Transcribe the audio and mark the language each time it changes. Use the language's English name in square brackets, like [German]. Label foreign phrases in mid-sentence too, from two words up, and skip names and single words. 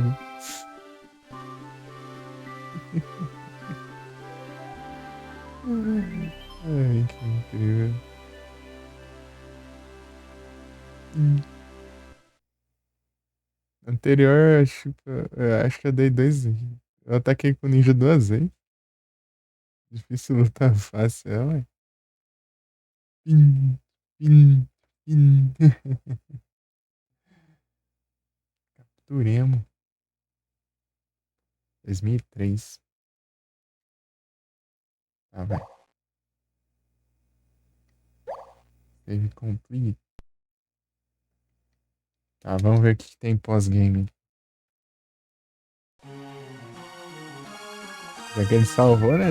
[Portuguese] Já. Ai, que incrível. Anterior, acho que eu dei dois. Eu ataquei com o ninja duas vezes. Difícil lutar fácil, é, ué. Pin, pin, pin. Capturemos. 2003. Tá, vai. [English] Save complete. [Portuguese] Tá, vamos ver o que tem pós-game. Já que ele salvou, né?